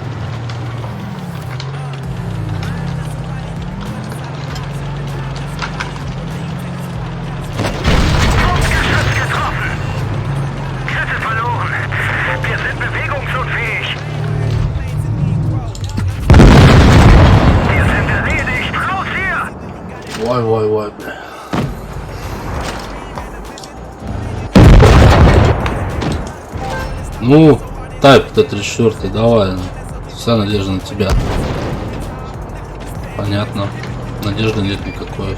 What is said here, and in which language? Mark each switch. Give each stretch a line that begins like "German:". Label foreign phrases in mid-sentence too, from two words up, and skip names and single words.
German: Funkgeschütz getroffen. Kette verloren. Wir sind bewegungsunfähig. Wir sind erledigt. Raus hier!
Russian: Вай, бля. Ну, тайп Т-34, давай. Вся надежда на тебя. Понятно. Надежды нет никакой.